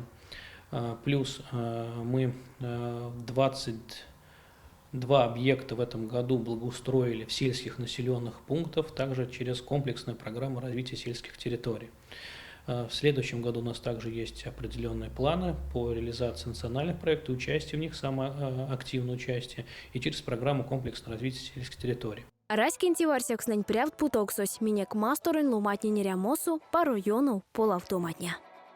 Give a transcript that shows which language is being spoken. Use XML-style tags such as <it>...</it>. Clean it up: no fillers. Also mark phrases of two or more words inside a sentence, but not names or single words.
<ru>Плюс мы 22 объекта в этом году благоустроили в сельских населенных пунктах, также через комплексную программу развития сельских территорий. В следующем году у нас также есть определенные планы по реализации национальных проектов, участие в них, самое активное участие, и через программу комплексного развития сельских территорий.</ru> <myv>Раскинь тиварсекстень прявт путоксось, минек масторын луматни нерямосу по району полавтоматня.</myv>